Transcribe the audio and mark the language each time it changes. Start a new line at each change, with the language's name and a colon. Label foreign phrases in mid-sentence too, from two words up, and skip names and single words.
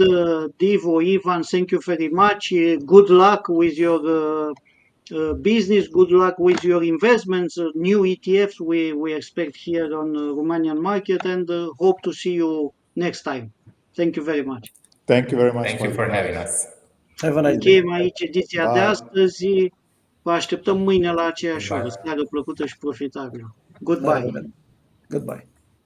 English: Divo, Ivan, thank you very much. Good luck with your business. Good luck with your investments. New ETFs we expect here on the Romanian market, and hope to see you next time. Thank you very much. Thank you very much. Thank you for having us. Have a nice day.
Romanian: Încheiem aici ediția de astăzi. Vă așteptăm mâine la aceeași oră. Seară plăcută și profitabilă.
English: Goodbye. Goodbye.